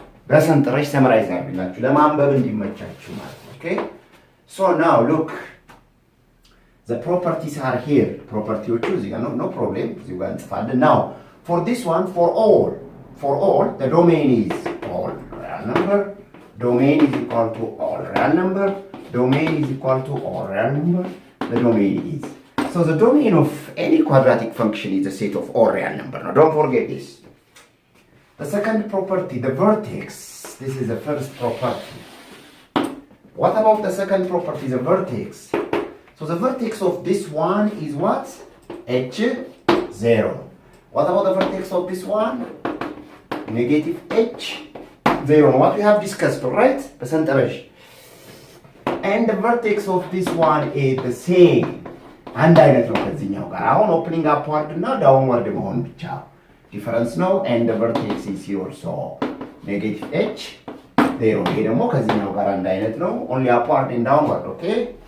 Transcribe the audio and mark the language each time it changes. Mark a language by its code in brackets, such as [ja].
[am] በሰንጠረዥ ሰመራይዝ አድርግላችሁ ለማንበብ እንዲመቻችሁ ማለት ነው okay? [en] So now look, the properties are here. [am] ፕሮፐርቲዎቹ እዚህ ጋር [en] no problem, [am] እዚህ ጋር እንጽፋለን. [en] Now for this one, for all the domain is all real number, domain is equal to all real number, domain is equal to all real number, the domain is. So the domain of any quadratic function is a set of all real number. Now don't forget this. The second property, the vertex, this is the first property. What about the second property, the vertex? So the vertex of this one is what? h0. What about the vertex of this one? Negative h0. What we have discussed, right? በሰንጠረዥ. And the vertex of this one is the same. [am] አንድ አይነት ነው ከዚህኛው ጋር። አሁን ኦፕኒንግ አፕዋርድ እና ዳውንዋርድ መሆን ብቻ ዲፈረንስ ነው። [en] and the vertex is here so negative h 0. [am] ይሄ ደግሞ ከዚህኛው ጋር አንድ አይነት ነው። [en] only upward and downward, okay?